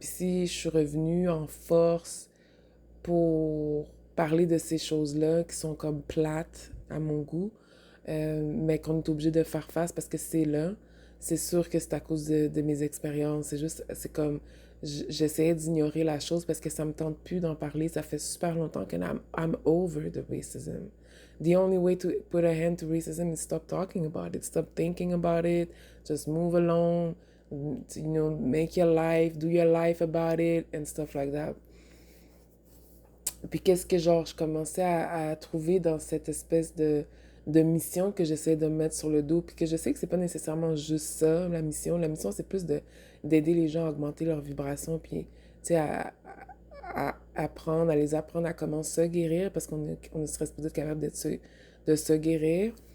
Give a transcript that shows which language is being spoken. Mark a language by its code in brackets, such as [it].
[fr] Puis si je suis revenue en force pour parler de ces choses-là qui sont comme plates à mon goût, mais qu'on est obligé de faire face parce que c'est là. C'est sûr que c'est à cause de mes expériences. C'est juste, c'est comme, j'essayais d'ignorer la chose parce que ça me tente plus d'en parler. Ça fait super longtemps que [en] I'm over the racism. The only way to put a hand to racism is stop talking about it, stop thinking about it, just move along, make your life, do your life about it, and stuff like that. [fr] Puis qu'est-ce que genre je commençais à trouver dans cette espèce de mission que j'essaie de me mettre sur le dos, puis que je sais que c'est pas nécessairement juste ça, la mission. La mission, c'est plus d'aider les gens à augmenter leur vibration, puis tu sais, à apprendre, à les apprendre à comment se guérir, parce on serait supposé être capable de se guérir.